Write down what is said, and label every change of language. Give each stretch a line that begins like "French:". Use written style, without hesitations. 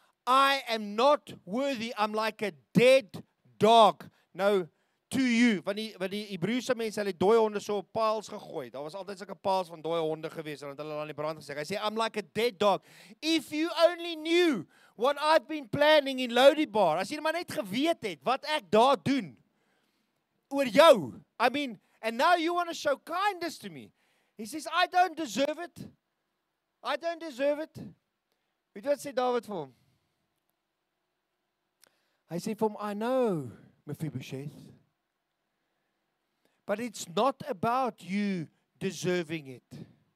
English: I am not worthy. I'm like a dead dog.
Afrikaans: Nou, to you. Want die Hebreëse mense, hulle dooie honde so op paals gegooi. Daar was altyd sulke paals van dooie honde gewees en hulle aan die brand gesê. Hy sê,
English: I'm like a dead dog. If you only knew what I've been planning in Lodibar.
Afrikaans: As jy maar net geweet het wat ek daar doen oor jou.
English: I mean, and now you want to show kindness to me. He says, I don't deserve it. I don't deserve it.
Afrikaans: Weet wat sê David vir hom? Hy sê vir hom,
English: I know, Mephibosheth. But it's not about you deserving it.